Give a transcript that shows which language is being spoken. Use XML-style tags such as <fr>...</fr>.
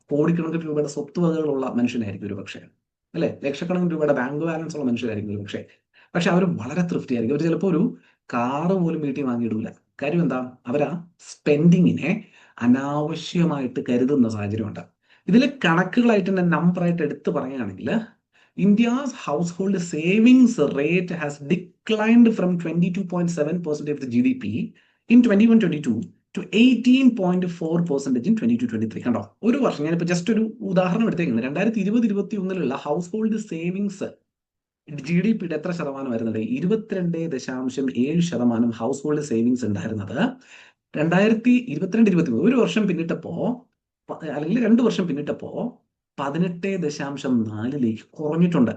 <ml>കോടിക്കണക്കിന് രൂപയുടെ സ്വത്തുവകകളുള്ള മനുഷ്യനായിരിക്കും ഒരു പക്ഷേ, അല്ലെ? ലക്ഷക്കണക്കിന് രൂപയുടെ ബാങ്ക് ബാലൻസ് ഉള്ള മനുഷ്യരായിരിക്കും ഒരു പക്ഷെ അവർ വളരെ തൃപ്തിയായിരിക്കും. അവർ ചിലപ്പോൾ ഒരു കാറ് പോലും വീട്ടിൽ വാങ്ങിയിടൂല. കാര്യം എന്താ? അവരാ സ്പെൻഡിങ്ങിനെ അനാവശ്യമായിട്ട് കരുതുന്ന സാഹചര്യമുണ്ട്. ഇതിൽ കണക്കുകളായിട്ട് തന്നെ നമ്പറായിട്ട് എടുത്തു പറയുകയാണെങ്കിൽ,</ml> <en>India's household savings rate has declined from 22.7% of the GDP in 21-22 to 18.4% in 22-23.</en> <ml>കണ്ടോ? ഒരു വർഷം, ഞാനിപ്പോൾ ജസ്റ്റ് ഒരു ഉദാഹരണം എടുത്തേക്കുന്നത്, 2020-21 ഹൗസ് ഹോൾഡ് സേവിങ്സ് GDPയുടെ എത്ര ശതമാനം വരുന്നുണ്ട്? 22.7% ഹൗസ് ഹോൾഡ് സേവിങ്സ് ഉണ്ടായിരുന്നത് 2022-23 ഒരു വർഷം പിന്നിട്ടപ്പോ, അല്ലെങ്കിൽ 2 വർഷം പിന്നിട്ടപ്പോ 18.4 കുറഞ്ഞിട്ടുണ്ട്.</ml>